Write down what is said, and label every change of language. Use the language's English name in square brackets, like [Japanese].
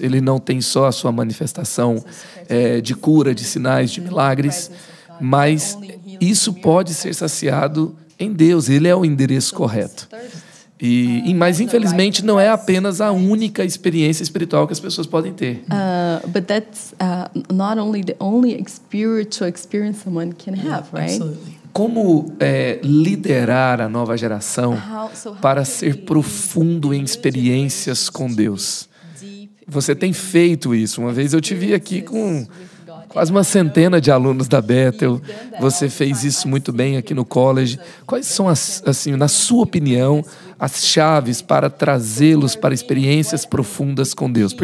[Portuguese] Ele não tem só a sua manifestação de cura, de sinais, de milagres, mas isso pode ser saciado em Deus. Ele é o endereço correto. Mas, infelizmente, não é apenas a única experiência espiritual que as pessoas podem ter. [English] But that's not only the only spiritual experience someone can have, right? Absolutely. [Portuguese] Como liderar a nova geração para ser profundo em experiências com Deus? Você tem feito isso. Uma vez eu tive aqui com quase uma centena de alunos da Bethel. Você fez isso muito bem aqui no college. Quais são, assim, na sua opinião, as chaves para trazê-los para experiências profundas com Deus?